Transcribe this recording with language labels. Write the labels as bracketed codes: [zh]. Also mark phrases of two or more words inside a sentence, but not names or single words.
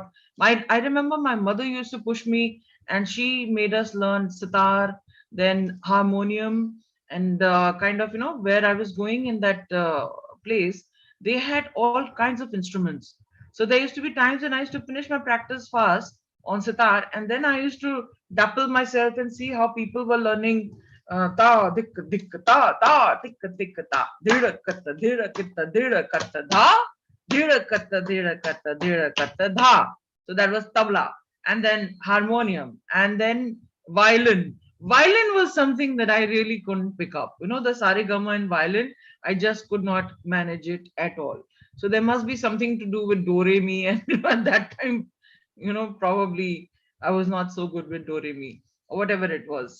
[en] I remember my mother used to push me, and she made us learn sitar, then harmonium, and kind of, where I was going in that place, they had all kinds of instruments. So there used to be times when I used to finish my practice fast on sitar, and then I used to dapple myself and see how people were learning ta dik dik ta tik tik ta dira katta dira kitta dira katta dha dira katta dira katta dira katta dha. So that was tabla, and then harmonium, and then violin. Violin was something that I really couldn't pick up. The sarigama and violin, I just could not manage it at all. So there must be something to do with do re mi, and at that time, probably I was not so good with do re mi or whatever it was.